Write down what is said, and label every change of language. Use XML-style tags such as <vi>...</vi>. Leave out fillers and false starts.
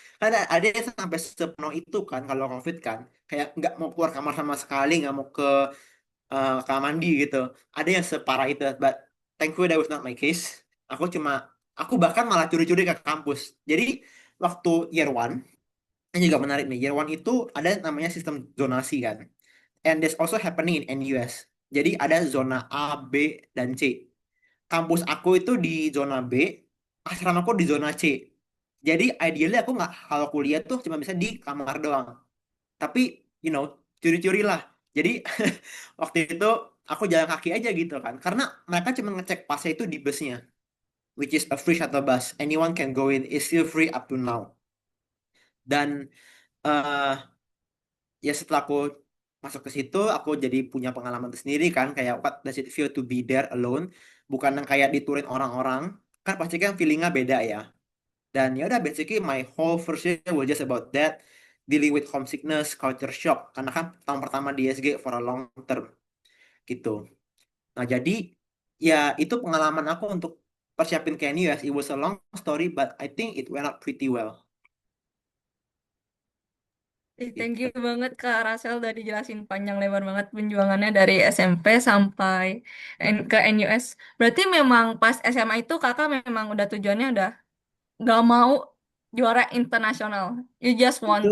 <id>Kan ada yang sampai sepenuh itu kan kalau COVID kan. Kayak nggak mau keluar kamar sama sekali, nggak mau ke kamar mandi gitu. Ada yang separah itu,</id> <en>but thankfully that was not my case.</en> <id>Aku cuma, aku bahkan malah curi-curi ke kampus. Jadi waktu year one, ini juga menarik nih. Year one itu ada namanya sistem zonasi kan.</id> <en>And this also happening in NUS.</en> <id>Jadi ada zona A, B, dan C. Kampus aku itu di zona B, asramaku di zona C. Jadi ideally aku nggak, kalau kuliah tuh cuma bisa di kamar doang. Tapi</id> <en>you know,</en> <id>curi-curi lah. Jadi waktu itu aku jalan kaki aja gitu kan. Karena mereka cuma ngecek pasnya itu di busnya,</id> <en>which is a free shuttle bus. Anyone can go in, is still free up to now.</en> <id>Dan eh ya setelah aku masuk ke situ, aku jadi punya pengalaman sendiri kan.</id> <en>Kayak what does it feel to be there alone?</en> <id>Bukan yang kayak diturin orang-orang. Kan pasti kan feelingnya beda ya. Dan ya udah</id> <en>basically my whole first year was just about that, dealing with homesickness, culture shock</en> <id>karena kan tahun pertama di SG</id> <en>for a long term gitu.</en> <id>Nah, jadi ya itu pengalaman aku untuk persiapin ke NUS.</id> <en>It was a long story but I think it went out pretty well Thank you</en> <id>gitu. banget Kak Rasel udah dijelasin panjang lebar banget penjuangannya dari SMP sampai ke NUS. Berarti memang pas SMA itu Kakak memang udah tujuannya udah gak mau juara internasional.</id> <en>You just want</en> <id>Itu</id>